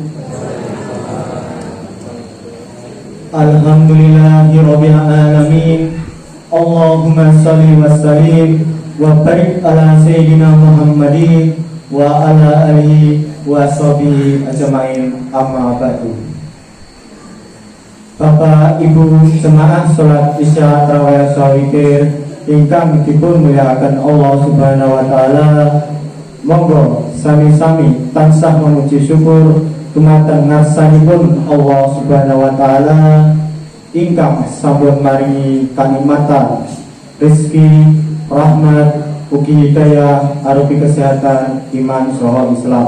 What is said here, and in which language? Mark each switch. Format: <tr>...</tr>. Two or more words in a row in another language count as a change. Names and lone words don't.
<ar>الحمد لله رب العالمين. اللهم صل وسلم وبارك على سيدنا محمد وعلى آله وصحبه أجمعين، أما بعد.</ar> <jv>Bapak Ibu jemaah salat Isya tarawih sawikir ingkang dipun mulyakaken Allah</jv> <ar>سبحانه وتعالى,</ar> <jv>monggo sami-sami tansah memuji syukur dumateng ngarsanipun Allah</jv> <ar>سبحانه وتعالى</ar> <jv>ingkang sampun maringi kanikmatan rezeki, rahmat, ugi hidayah arupi kesehatan, iman saha Islam.</jv>